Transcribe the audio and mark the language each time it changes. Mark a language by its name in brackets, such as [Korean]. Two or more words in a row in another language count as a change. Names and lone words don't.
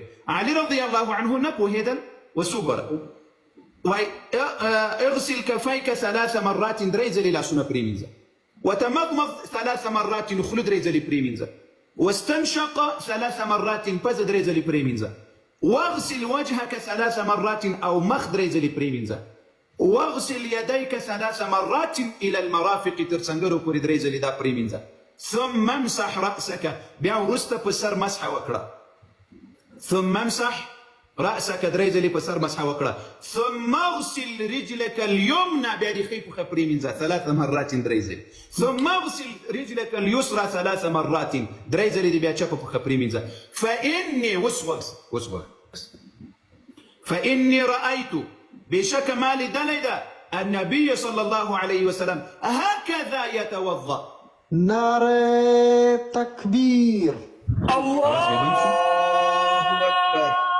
[Pashto] علي [Arabic] رضی الله عنه [Pashto] نه پوهېدل. اوس وګوره وایي [Arabic] اغسل کفیک 3 مرات، [Pashto] درې ځلې لاسونه پرېمینځه، [Arabic] وتمضمض 3 مرات، [Pashto] خوله 3 ځلې پرېمینځه، [Arabic] واستنشق 3 مرات، [Pashto] پزه 3 ځلې پرېمینځه، [Arabic] واغسل وجهك 3 مرات، [Pashto] او مخ 3 ځلې پرېمینځه، [Arabic] واغسل يديك 3 مرات الى المرافق، [Pashto] تر څنګرو پورې 3 ځلې دا پرېمینځه، [Arabic] ثم امسح رأسك، [Pashto] بیا وروسته په سر مسح وکړه، [Arabic] ثم امسح رأسك 3 [Pashto] ځلې په سر مسح وکړه، [Arabic] ثم اغسل رجلك اليمنى، [Pashto] بیا د ښۍ پښه پرېمینځه [Arabic] 3 مرات [Pashto] 3 ځلې، [Arabic] ثم اغسل رجلك اليسرى 3 مرات، [Pashto] 3 ځلې د بیا چپه پښه پرېمینځه، [Arabic] فإني فإني رأيت، [Pashto] بشك ما لیدلی ده، [Arabic] النبي صلى الله عليه وسلم هكذا يتوضأ. [Pashto] نعره تکبیر. [Arabic] الله أكبر.